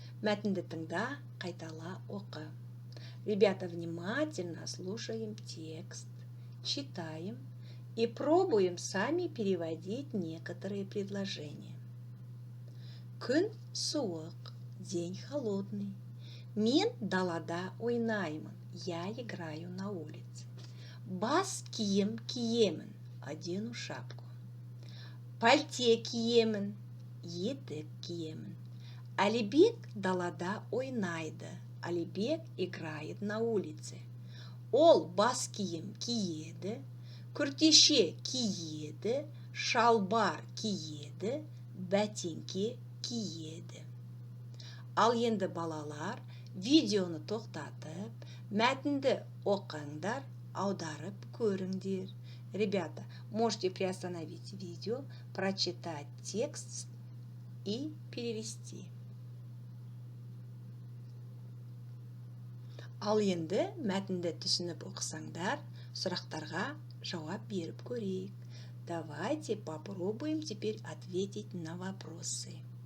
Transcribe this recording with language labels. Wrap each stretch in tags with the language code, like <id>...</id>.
<kk>Мәтінді тыңда, қайтала оқы.</kk> <ru>Ребята, внимательно слушаем текст, читаем и пробуем сами переводить некоторые предложения.</ru> <kk>Күн суық,</kk> <ru>день холодный.</ru> <kk>Мен далада ойнаймын.</kk> <ru>Я играю на улице.</ru> <kk>Бас киім киемін.</kk> <ru>Одену шапку.</ru> <kk>Пальте киемін. Етік киемін. Алибек далада ойнайды.</kk> <ru>Алибек играет на улице.</ru> <kk>Ол бас киім киеді. Күртеше киеді, шалбар киеді, бәтеңке киеді. Ал енді балалар, видеоны тоқтатып, мәтінді оқыңдар, аударып көріңдер.</kk> <ru>Ребята, можете приостановить видео, прочитать текст и перевести.</ru> <kk>Ал енді мәтінді түсініп оқысаңдар, сұрақтарға жауап беріп көрейік.</kk> <ru>Давайте попробуем теперь ответить на вопросы.</ru>